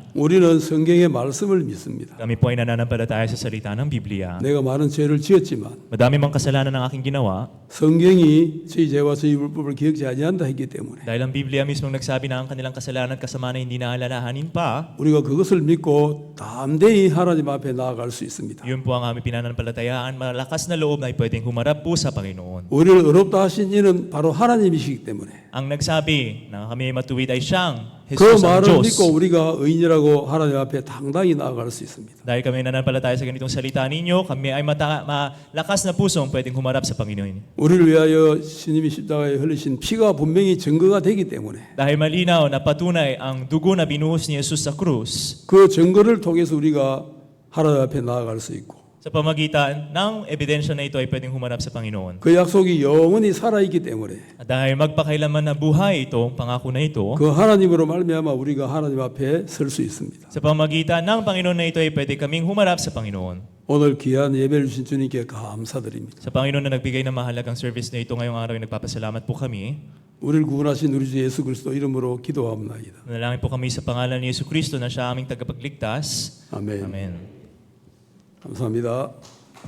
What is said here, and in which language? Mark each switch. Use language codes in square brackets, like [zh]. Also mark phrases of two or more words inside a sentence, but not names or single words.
[ko] 우리는 성경의 말씀을 믿습니다. [tl] kami po ay nananampalataya sa salita ng Biblia. [ko] 내가 많은 죄를 지었지만 [tl] Madami mang kasalanan ng aking ginawa, [ko] 성경이 저희 죄와 저희 불법을 기억지 아니한다 했기 때문에 [tl] dahil ang Biblia mismong nagsabi na ang kanilang kasalanan at kasamaan ay hindi naalalahanin pa, [ko] 우리가 그것을 믿고 담대히 하나님 앞에 나아갈 수 있습니다. [tl] yun po ang aming pinanampalatayaan, malakas na loob na ay pwedeng humarap po sa Panginoon. [ko] 우리를 어렵다 하신 이는 바로 하나님이시기 때문에 [tl] Ang nagsabi na kami matuwid ay siyang [ko] 그 [tl] Jesus ang [ko] 말을 [tl] Diyos. [ko] 믿고 우리가 의인이라고 하나님 앞에 당당히 나아갈 수 있습니다. [tl] Dahil kami nananampalataya sa ganitong salita ninyo, kami ay malakas na pusong pwedeng humarap sa Panginoon. [ko] 우리를 위하여 주님이 십자가에 흘리신 피가 분명히 증거가 되기 때문에 [tl] Dahil malinaw na patunay ang dugo na binuhos ni Jesus sa krus [ko] 그 증거를 통해서 우리가 하나님 앞에 나아갈 수 있고 [tl] sa pamagitan ng ebidensya na ito ay pwedeng humarap sa Panginoon. [ko] 그 약속이 영원히 살아있기 때문에 [tl] At dahil magpakailanman na buhay itong pangako na ito, [ko] 그 하나님으로 말미암아 우리가 하나님 앞에 설 수 있습니다. [tl] sa pamagitan ng Panginoon na ito ay pwede kaming humarap sa Panginoon. [ko] 오늘 귀한 예배를 주신 주님께 감사드립니다. [tl] Sa Panginoon na nagbigay ng mahalagang service na ito ngayong araw ay nagpapasalamat po kami. [ko] 우리를 구원하신 우리 주 예수 그리스도 이름으로 기도합니다. [tl] Nanalangin po kami sa pangalan ni Yesu Kristo na siya aming tagapagligtas. [ko] 아멘. [tl] Amen. [ko] 감사합니다.